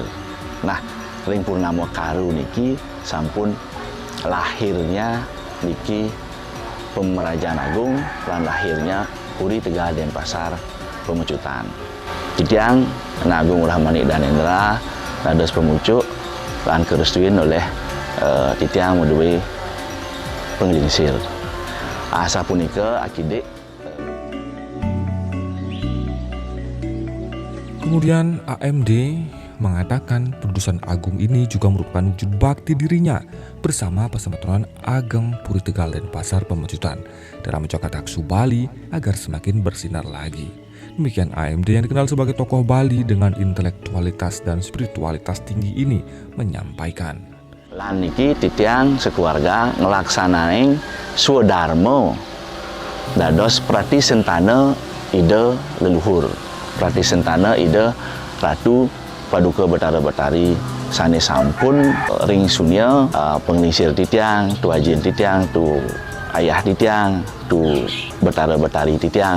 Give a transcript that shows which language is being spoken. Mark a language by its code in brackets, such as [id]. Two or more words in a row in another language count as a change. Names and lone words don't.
[ban] Nah, ring Purnama Karu niki sampun lahirnya niki Pemerajaan Agung lan lahirnya Puri Tegal Denpasar Pemecutan. Titiang Agung Manik Danendra dados pemucuk lan kerestuin oleh titiang meduwe penglingsir. Sapunika akide. [id] Kemudian AMD mengatakan pendudusan agung ini juga merupakan wujud bakti dirinya bersama Pasematoran Ageng Puri Tegal Denpasar Pemecutan dalam menjaga taksu Bali agar semakin bersinar lagi. Demikian AMD yang dikenal sebagai tokoh Bali dengan intelektualitas dan spiritualitas tinggi ini menyampaikan. [ban] Lan niki titiang sekeluarga ngelaksanain Swadharma dados prati sentana ide leluhur, prati sentana ide Ratu Paduka Betara Betari sane sampun ring sunya penglingsir titiang, tu ajin titiang, tu ayah titiang, tu Betara Betari titiang.